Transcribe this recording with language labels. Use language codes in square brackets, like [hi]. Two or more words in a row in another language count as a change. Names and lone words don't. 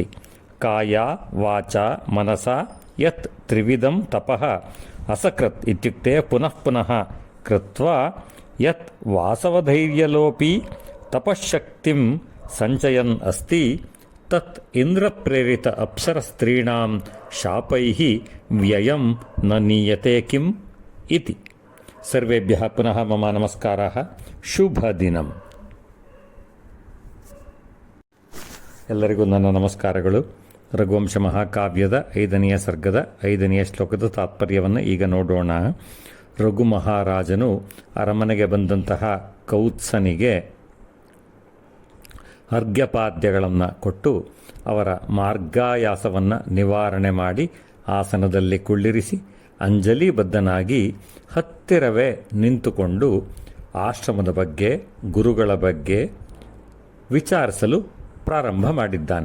[sa] काया वाचा मनसा यत् त्रिविधं तपः असकृत् इत्युक्ते पुनः पुनः कृत्वा यत् वासवधैर्यलोपि तपःशक्तिं सञ्चयन् अस्ति तत् इन्द्रप्रेरित अप्सरस्त्रीणां शापैः व्ययं न नीयते किम् इति। सर्वेभ्यः पुनः मम नमस्काराः। [kn] शुभदिनम्। ಎಲ್ಲರಿಗೂ ನನ್ನ ನಮಸ್ಕಾರಗಳು. ರಘುವಂಶ ಮಹಾಕಾವ್ಯದ 5ನೆಯ ಸರ್ಗದ 5ನೆಯ ಶ್ಲೋಕದ ತಾತ್ಪರ್ಯವನ್ನು ಈಗ ನೋಡೋಣ. ರಘು ಮಹಾರಾಜನು ಅರಮನೆಗೆ ಬಂದಂತಹ ಕೌತ್ಸನಿಗೆ ಅರ್ಘ್ಯಪಾದ್ಯಗಳನ್ನು ಕೊಟ್ಟು ಅವರ ಮಾರ್ಗಾಯಾಸವನ್ನು ನಿವಾರಣೆ ಮಾಡಿ ಆಸನದಲ್ಲಿ ಕುಳ್ಳಿರಿಸಿ ಅಂಜಲಿಬದ್ಧನಾಗಿ ಹತ್ತಿರವೇ ನಿಂತುಕೊಂಡು ಆಶ್ರಮದ ಬಗ್ಗೆ ಗುರುಗಳ ಬಗ್ಗೆ ವಿಚಾರಿಸಲು ಪ್ರಾರಂಭ ಮಾಡಿದ್ದಾನೆ.